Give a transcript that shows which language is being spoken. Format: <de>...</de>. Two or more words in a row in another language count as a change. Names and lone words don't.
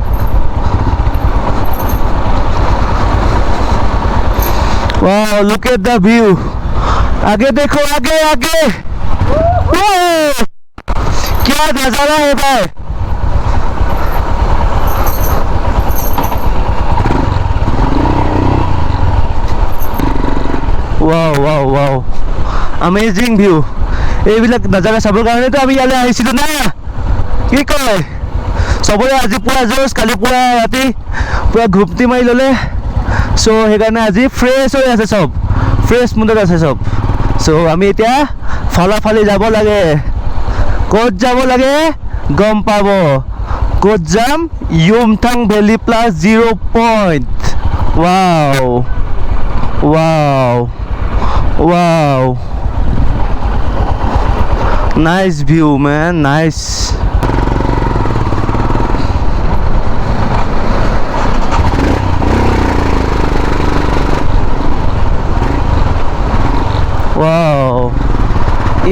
<en>Wow, look at the view.</en> <hi>आगे देखो आगे आगे क्या नजारा है भाई</hi> <en>wow wow wow amazing view</en> <as>এইবিলাক নজাৰা চাবৰ কাৰণে তো আমি ইয়ালৈ আহিছিলোঁ না কি কয় সবৰে আজি পুৰা জোশ কালি পুৰা ৰাতি পুৰা ঘুমটি মাৰি ল'লে চ' সেইকাৰণে আজি ফ্ৰেছ হৈ আছে চব ফ্ৰেছ মুডত আছে চব চ' আমি এতিয়া ফালাফালি যাব লাগে ক'ত যাব লাগে গম পাব ক'ত যাম ইয়ুমথাং</as> <en>valley plus</en> <as>0 পইণ্ট ৱাও ৱাও ৱাও</as> <en>nice view man nice</en> <hi>वाओ ये</hi>